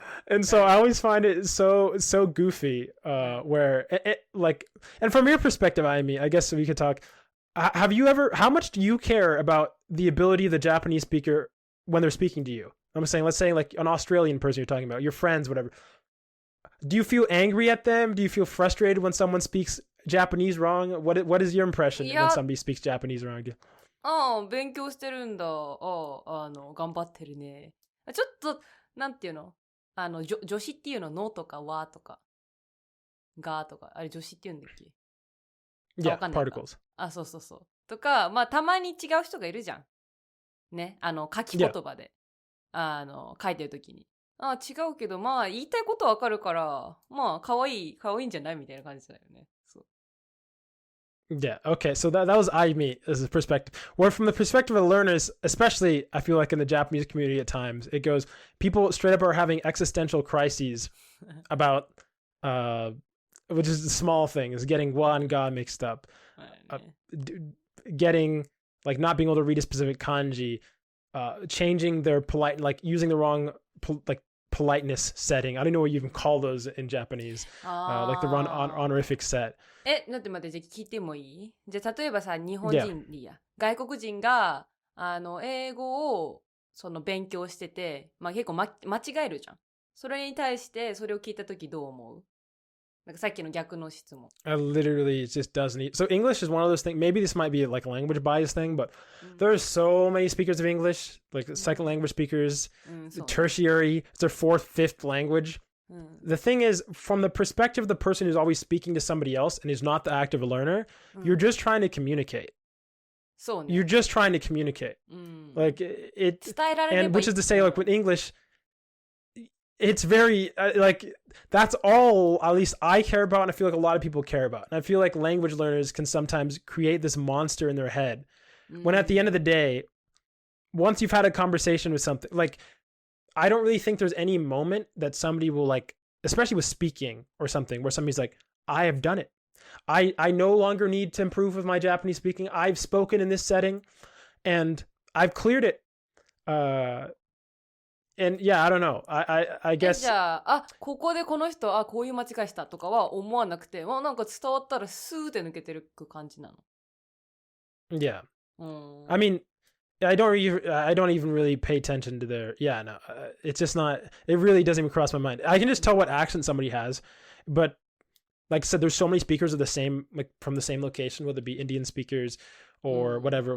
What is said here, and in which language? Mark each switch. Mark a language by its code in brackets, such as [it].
[en] And so I always find it so goofy, where it like, and from your perspective, I guess we could talk, how much do you care about the ability of the Japanese speaker when they're speaking to you? I'm saying, let's say like an Australian person you're talking about, your friends, whatever. Do you feel angry at them? Do you feel frustrated when someone speaks Japanese wrong? What is your impression when somebody speaks Japanese wrong? [ja] 勉強してるんだ。頑張ってるね。ちょっと、なんていうの？助詞っていうの、のとかわとか、がとか、あれ助詞って言うんだっけ？ [en] Yeah, particles. [ja] そう。とか、まあ、たまに違う人がいるじゃん。ね。書き言葉で。書いてるときに。違うけど、まあ、言いたいことわかるから、まあ、かわいいんじゃないみたいな感じだよね。そう。 [en] Yeah, okay, so that was Ayumi as a perspective. Where from the perspective of learners, especially I feel like in the Japanese community at times, it goes, people straight up are having existential crises about, which is the small thing, is getting wa and ga mixed up, getting, like not being able to read a specific kanji, changing their polite, like using the wrong, politeness setting. I don't know what you even call those in Japanese, like the wrong honorific set. [ja] 待ってじゃあ聞いてもいい？じゃあ例えばさ、日本人でいいや、外国人が英語をその勉強してて、まあ結構間違えるじゃん。それに対してそれを聞いたときどう思う？なんかさっきの逆の質問。 [en] Literally, it just doesn't need. So English is one of those things. Maybe this might be like a language bias thing, but there's so many speakers of English, like second language speakers, tertiary, it's their fourth, fifth language. The thing is, from the perspective of the person who's always speaking to somebody else and is not the active learner, you're just trying to communicate. So You're just trying to communicate. Like it, and which is to say, like with English, it's very like that's all at least I care about, and I feel like a lot of people care about. And I feel like language learners can sometimes create this monster in their head when at the end of the day, once you've had a conversation with something, like I don't really think there's any moment that somebody will like, especially with speaking or something, where somebody's like, I have done it. I no longer need to improve with my Japanese speaking. I've spoken in this setting and I've cleared it. And yeah, I don't know. I guess. [ja] じゃあ、ここでこの人、こういう間違いしたとかは思わなくて、なんか伝わったらスーって抜けてる感じなの。 [en] Yeah. I mean, I don't even really pay attention to their. Yeah, no. It's just not. It really doesn't even cross my mind. I can just tell what accent somebody has, but like I said, there's so many speakers of the same, like from the same location, whether it be Indian speakers or whatever.